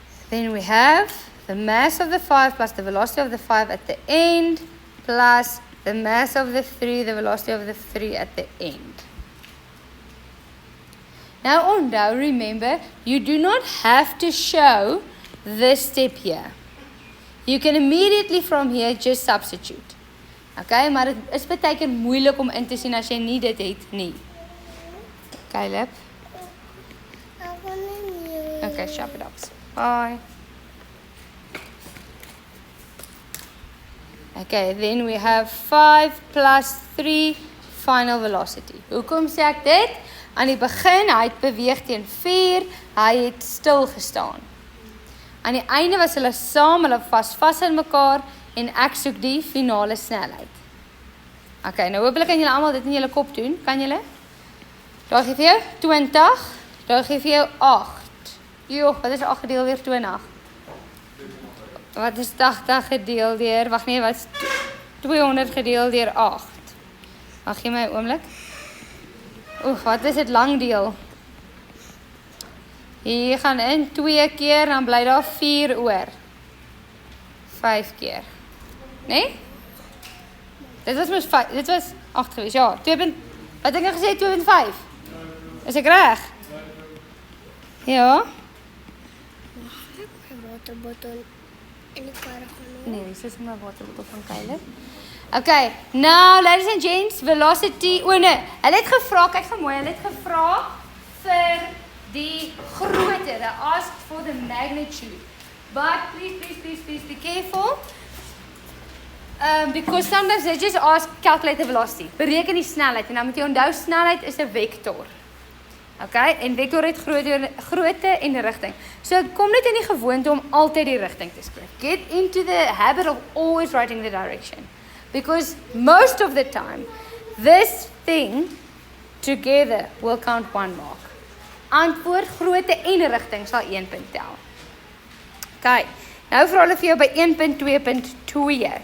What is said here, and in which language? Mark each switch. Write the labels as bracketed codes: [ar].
[en] Then we have the mass of the 5 plus the velocity of the 5 at the end plus the mass of the 3, the velocity of the 3 at the end. Now [af] onthou, [en] remember, you do not have to show this step here. You can immediately from here just substitute. [af] Okay, maar dit is baie keer moeilik om in te sien as jy nie dit het nie. Caleb. [en] Okay, shut it up. Bye. Okay, then we have 5 plus 3 final velocity. [af] Hoekom sê ek dit? Aan die begin, hy het beweeg teen 4, hy het stil gestaan. Aan die einde was hulle saam, hulle vas in mekaar en ek soek die finale snelheid. Okay, nou hopelik kan julle almal dit in julle kop doen, kan julle? Daar gee vir jou 20, daar gee vir jou 8. Joh, wat is 8 gedeel deur 20? Wat is 80 gedeel deur, wag nee, wat is 200 gedeel deur 8? Wag gee my 'n oomblik. Oef, wat is dit lang deel? Hier gaan in 2 keer, dan bly daar 4 oor. 5 keer. Nee? Dit was 8 gewees, ja. 2. Wat het ek nou gesê, 2.5? Is ek reg? Ja. Waterbottel in die kar gaan. Nee, dis is my waterbottel van Caleb. [en] Okay, now ladies and gents, velocity. [af] O nee, hulle het gevra, kyk gou mooi, hulle het gevra vir die grootte. [en] They asked for the magnitude. But please be careful. Because sometimes they just ask calculate the velocity. [af] Bereken die snelheid en dan moet jy onthou snelheid is 'n vektor. Okay, en vektor het grootte en rigting. So kom net in die gewoonte om altyd die rigting te skryf. [en] Get into the habit of always writing the direction. Because most of the time, this thing together will count 1 mark. [af] Antwoord, grootte en rigting sal 1 punt tel. Okay, nou vra hulle vir jou by 1.2.2.